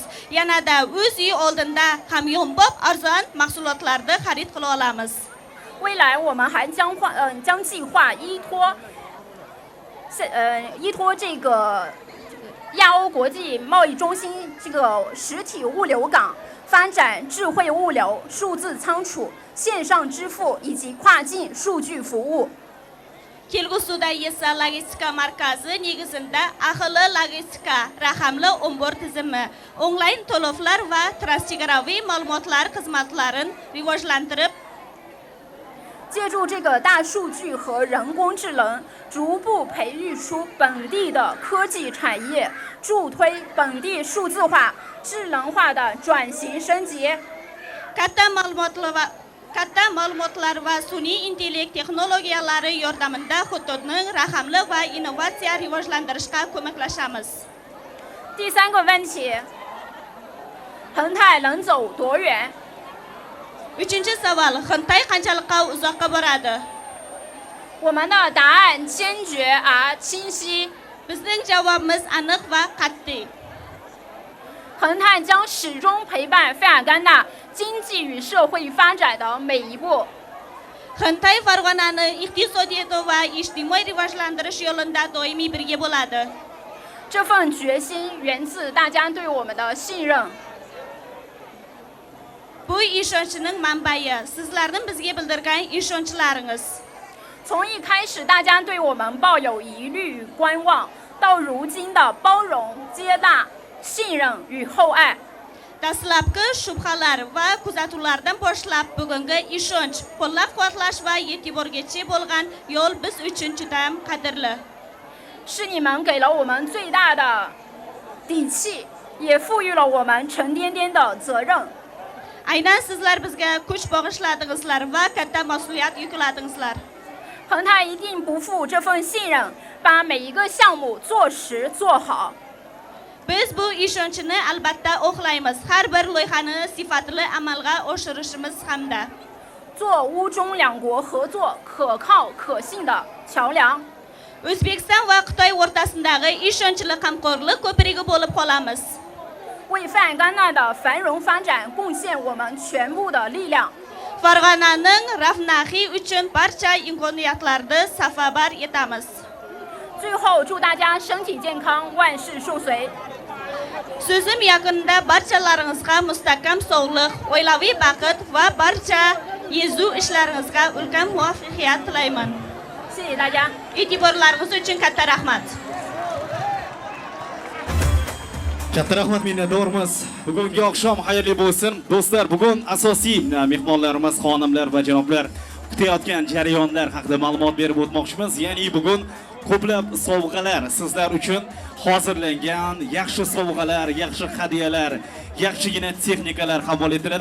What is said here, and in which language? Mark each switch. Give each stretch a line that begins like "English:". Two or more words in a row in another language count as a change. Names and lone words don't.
Uzbek: Yanada o'z uy oldinda hamyonbop arzon mahsulotlarni xarid qila olamiz.
Chinese: 未来我们还将计划依托这个亚欧国际贸易中心这个实体物流港，发展智慧物流、数字仓储、线上支付以及跨境数据服务。
Uzbek: Kelgusida esa logistika markazi negizida aholi logistika, raqamli ombor tizimi, onlayn to'lovlar va transchegaraviy ma'lumotlar xizmatlarini rivojlantirib
Chinese: 借助这个大数据和人工智能，逐步培育出本地的科技产业，助推本地数字化、智能化的转型升级。
Uzbek: katta ma'lumotlar va sun'iy intellekt texnologiyalari yordamida hududni raqamli va innovatsiya rivojlantirishga ko'maklashamiz.
Chinese: 第三个问题，恒泰能走多远？
Uzbek: Uchinchi savol, Xitoy qanchalikqa uzoqqa boradi?
Chinese: 我们的答案坚决而清晰。
Uzbek: Bizning javobimiz aniq va qat'iy.
Chinese: 恒泰将始终陪伴费尔干纳经济与社会发展的每一步。
Uzbek: Xitoy Farg'onani iqtisodiyot va ijtimoiy rivojlantirish yo'lida doimiy birga bo'ladi.
Chinese: 这份决心源自大家对我们的信任。
Uzbek: Bu ishonchning manbai, sizlarning bizga bildirgan ishonchlaringiz.
Chinese: 从一开始大家对我们抱有疑虑与观望，到如今的包容、接纳、信任与厚爱。
Uzbek: Dastlabki shubhalar va kuzatuvlardan boshlab bugungi ishonch, qo'llab-quvvatlash va e'tiborgacha bo'lgan yo'l biz uchun juda qadrli.
Chinese: 是你们给了我们最大的底气，也赋予了我们沉甸甸的责任。
Uzbek: Aynan sizlar bizga kuch bag'ishladingizlar va katta mas'uliyat yukladingizlar.
Chinese: 恒泰一定不负这份信任，把每一个项目做实做好。
Uzbek: Biz bu ishonchni albatta oqlaymiz. Har bir loyihani sifatli amalga oshirishimiz hamda
Chinese: 做乌中两国合作可靠可信的桥梁。
Uzbek: O'zbekiston va Xitoy o'rtasidagi ishonchli hamkorlik ko'prigi bo'lib qolamiz.
Chinese: 为费尔干纳的繁荣发展贡献我们全部的力量。
Uzbek: Farg'onaning Rafnahi uchun barcha imkoniyatlarni safarbar etamiz.
Chinese: 最后，祝大家身体健康，万事顺遂。
Uzbek: So'zim yakunida barchalaringizga mustahkam sog'lik, oilaviy baxt va barcha yezu ishlaringizga ulkan muvaffaqiyat tilayman.
Chinese: 谢谢大家。
Uzbek: E'tiborlaringiz uchun katta rahmat. Katta rahmat minnatdormiz. Bugungi oqshom xayrli bo'lsin. Do'stlar, bugun asosiy mehmonlarimiz, xonimlar va janoblar kutayotgan jarayonlar haqida ma'lumot berib o'tmoqchimiz. Ya'ni bugun ko'plab sovg'alar sizlar uchun hozirlangan, yaxshi sovg'alar, yaxshi hadyalar, yaxshigina texnikalar qabul etiladi.